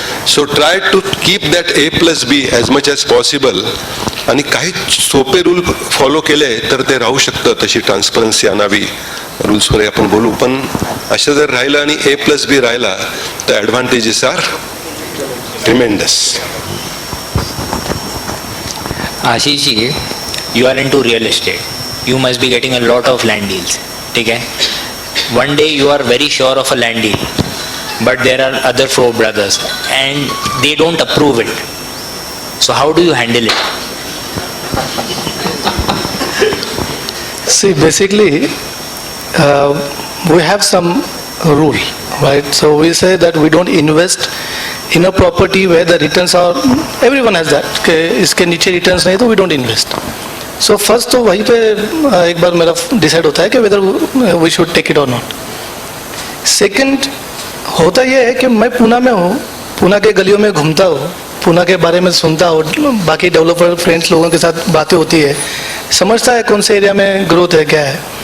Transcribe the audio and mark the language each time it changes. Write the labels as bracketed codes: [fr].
[en] So try to keep that A plus B as much as possible. [mr] आणि काही सोपे rule follow केले तर ते राहू शकतं. तशी ट्रान्सपरन्सी आणावी, रूल्सवर आपण बोलू, पण असं जर राहिलं आणि ए प्लस बी राहिला तर [en] Advantages are tremendous. Ashish ji, you are into real estate. You must be getting a lot of land deals. [hi] ठीक है? [en] One day you are very sure of a land deal, but there are other 4 brothers and they don't approve it. So how do you handle it? See, basically, we have some rule, right? So we say that we don't invest in a property where the returns are, everyone has that, [hi] कि इसके नीचे returns नहीं तो [en] We don't invest. [hi] So first तो वहीं पे एक बार मेरा डिसाइड होता है कि [en] whether we should take it [hi] और नॉट. सेकंड होता यह है कि मैं पूना में हूँ, पूना के गलियों में घूमता हूँ, पूना के बारे में सुनता हूँ, बाकी डेवलपर फ्रेंड्स लोगों के साथ बातें होती है, समझता है कौन से एरिया में ग्रोथ है क्या है.